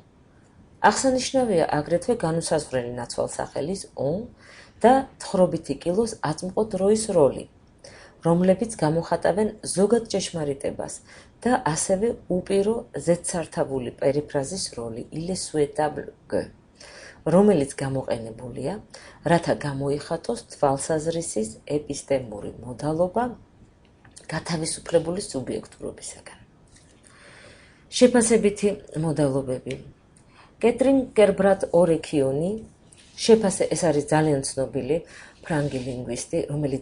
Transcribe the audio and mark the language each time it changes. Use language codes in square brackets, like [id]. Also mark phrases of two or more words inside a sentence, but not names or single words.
[ka] აღსანიშნავია აგრეთვე განუსაზღვრელი ნაცვალსახელის on და თხრობითი კილოს აწმყო დროის როლი, რომლებიც გამოხატავენ ზოგად ჭეშმარიტებას და ასევე უპირო ზედსართავული პერიფრაზის როლი [fr] il est souhaitable que, [ka] რომელიც გამოყენებულია, რათა გამოიხატოს თვალსაზრისის ეპისტემური მოდალობა გათავისუფლებული სუბიექტურობისაგან. შეფასებითი მოდალობები. კეტრინ კერბრატ ორექიონი, ეს არის ძალიან ცნობილი ფრანგი ლინგვისტი, რომელიც